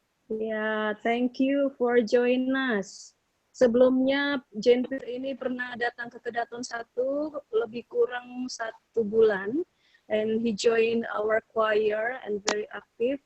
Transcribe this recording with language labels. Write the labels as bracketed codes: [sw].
[en] Ya, thank you for joining us. [id] Sebelumnya, Jean-Pierre ini pernah datang ke Kedaton 1 lebih kurang 1 bulan. [en] And he joined our choir and very active.